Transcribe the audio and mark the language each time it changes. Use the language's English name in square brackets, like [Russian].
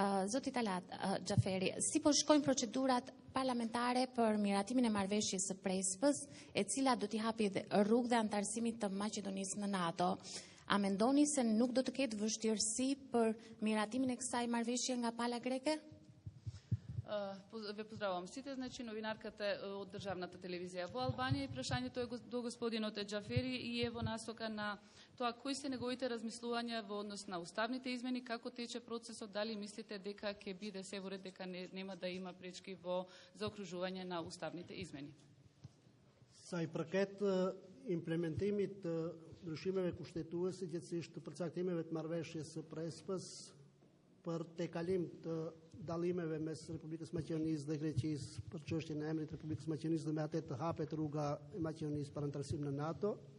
[Albanian] Zoti Talat Xhaferi, si po shkojnë procedurat parlamentare për miratimin e marrëveshjes së Prespës, e cila do t'i hapi rrugë dhe antarësimit të Maqedonisë në NATO? A mendoni se nuk do të ketë vështirësi për miratimin e kësaj marrëveshje nga pala greke? [Macedonian] Ве поздравувам сите, значи новинарката од државната телевизија во Албанија и прашањето е до господинот Джафери и е во насока на тоа кои се неговите размислувања во однос на уставните измени, како тече процесот, дали мислите дека ќе биде се во ред, дека нема да има пречки во заокружување на уставните измени? [Albanian] Sa i përket implementimit të ndryshimeve kushtetuese, gjithsesi të përcaktimeve të marrëveshjes së Prespës për tejkalim të dallimeve mes Republikës Maqedonisë dhe Greqisë për çështjen e emrit Republikës Maqedonisë dhe me atë të hapet rruga e Maqedonisë për antarësim në NATO.